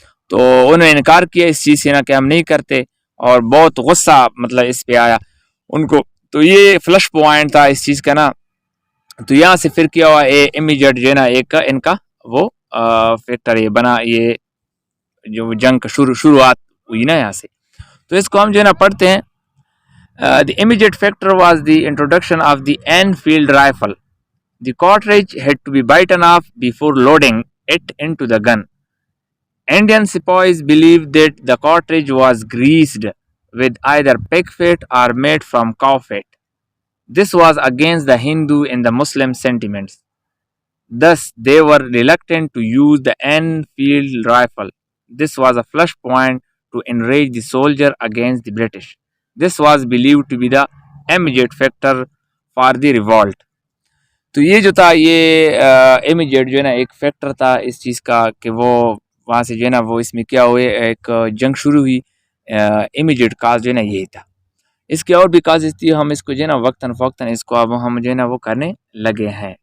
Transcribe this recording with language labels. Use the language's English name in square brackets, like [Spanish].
[Urdu] تو انہوں نے انکار کیا اس چیز سے نا کہ ہم نہیں کرتے، اور بہت غصہ مطلب اس پہ آیا ان کو. تو یہ فلش پوائنٹ تھا اس چیز کا نا. تو یہاں سے پھر کیا ہوا، امیجیٹ جو ہے نا ایک ان کا وہ فیکٹر یہ بنا، یہ جو جنگ کا شروعات ہوئی نا یہاں سے. تو اس کو ہم جو ہے نا پڑھتے ہیں. [English] The immediate factor was the introduction of the Enfield rifle. The cartridge had to be bitten off before loading it into the gun. Indian sepoys believed that the cartridge was greased with either pig fat or made from cow fat. This was against the Hindu and the Muslim sentiments. Thus, they were reluctant to use the Enfield rifle. This was a flashpoint to enrage the soldier against the British. This was believed to be the immediate factor for the revolt. [Urdu] تو یہ جو تھا، یہ immediate جو ہے نا ایک factor تھا اس چیز کا کہ وہ وہاں سے جو ہے نا وہ اس میں کیا ہوئے، ایک جنگ شروع ہوئی. امیجیٹ کاز جو ہے نا یہی تھا. اس کی اور بھی کازز تھی، ہم اس کو جو ہے نا وقتاً فوقتاً اس کو اب ہم جو ہے نا وہ کرنے لگے ہیں.